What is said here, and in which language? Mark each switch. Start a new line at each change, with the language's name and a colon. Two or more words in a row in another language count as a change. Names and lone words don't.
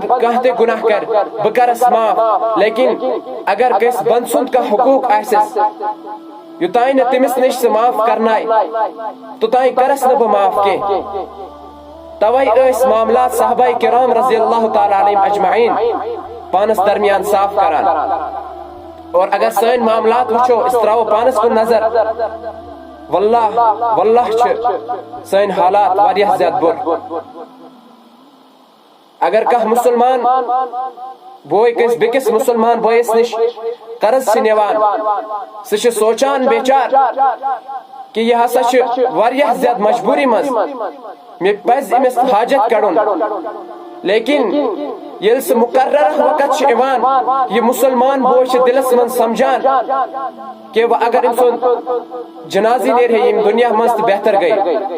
Kashmiri: کانٛہہ تہِ گناہ کر بہٕ کرس معاف لیکن اگر کٲنٛسہِ بند سُنٛد کانٛہہ حقوٗق آسٮ۪س یوٚتانۍ نہٕ تٔمِس نِش سُہ معاف کرناے توٚتانۍ کرس نہٕ بہٕ معاف کینٛہہ توے ٲسۍ معاملات صحابہ کرام
Arabic: رضی اللہ تعالیٰ علیہم اجمعین
Kashmiri: پانس درمیان صاف کران اور اگر سٲنۍ معاملات وٕچھو أسۍ تراوو پانس کُن نظر واللہ چھِ سٲنۍ حالات واریاہ زیادٕ بُرٕ اگر کانٛہہ مسلمان بوے کٲنٛسہِ بیٚکِس مسلمان بٲیِس نِش قرض چھِ نِوان سُہ چھُ سونچان بیچار کہ یہ ہسا چھُ واریاہ زیادٕ مجبوری منٛز مےٚ پزِ أمِس حاجت کڑُن لیکن ییٚلہِ سُہ مقرر وقت چھُ یِوان یہِ مسلمان بوے چھُ دلس منٛز سمجھان کہ وۄنۍ اگر أمۍ سُنٛد جنازٕ نیرِ ہے ییٚمہِ دُنیا منٛز تہٕ بہتر گٔے